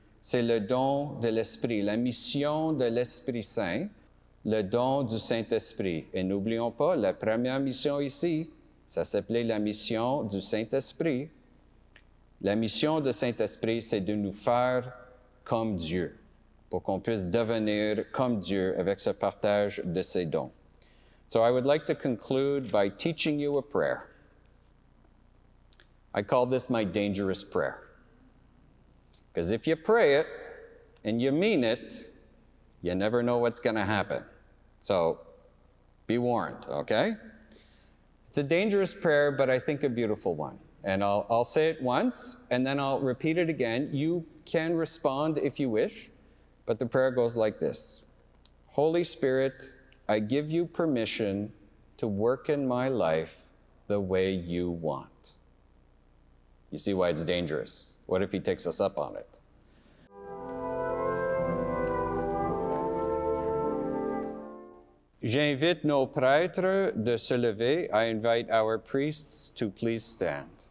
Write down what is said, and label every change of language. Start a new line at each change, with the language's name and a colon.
French: C'est le don de l'Esprit, la mission de l'Esprit Saint, le don du Saint-Esprit. Et n'oublions pas, la première mission ici, ça s'appelait la mission du Saint-Esprit. La mission du Saint-Esprit, c'est de nous faire comme Dieu, pour qu'on puisse devenir comme Dieu avec ce partage de ses dons.
English: So I would like to conclude by teaching you a prayer. I call this my dangerous prayer. Because if you pray it and you mean it, you never know what's going to happen. So be warned, okay? It's a dangerous prayer, but I think a beautiful one. And I'll say it once, and then I'll repeat it again. You can respond if you wish, but the prayer goes like this. Holy Spirit, I give you permission to work in my life the way you want. You see why it's dangerous. What if he takes us up on it?
French: J'invite nos prêtres de se lever.
English: I invite our priests to please stand.